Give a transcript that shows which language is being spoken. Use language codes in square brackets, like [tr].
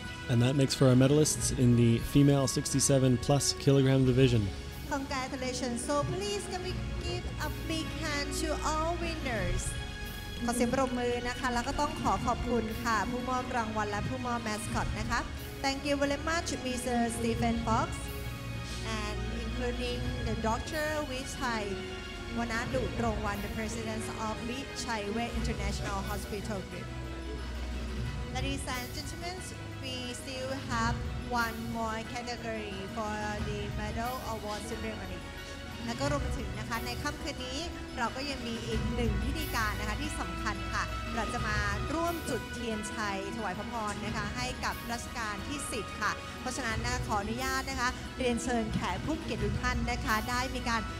[en] And that makes for our medalists in the female 67 plus kilogram division. Congratulations. So please can we give a big hand to all winners [th] ขอเสียงปรบมือนะคะแล้วก็ต้องขอบคุณค่ะผู้มอบรางวัลและผู้มอบแมสคอตนะคะ [en] Thank you very much Mr. Stephen Fox and including the Dr. Vichai Wanadu Rongwan, the President of Vichai Wet International Hospital Group. Ladies and gentlemen, we still have one more category for the medal award ceremony. [th] และก็รวมไปถึงนะคะในค่ำคืนนี้เราก็ยังมีอีกหนึ่งพิธีการนะคะที่สำคัญค่ะเราจะมาร่วมจุดเทียนชัยถวายพระพรนะคะให้กับรัชกาลที่10ค่ะเพราะฉะนั้นขออนุญาตนะคะเรียนเชิญแขกผู้เกียรติทุกท่านนะคะได้มีการ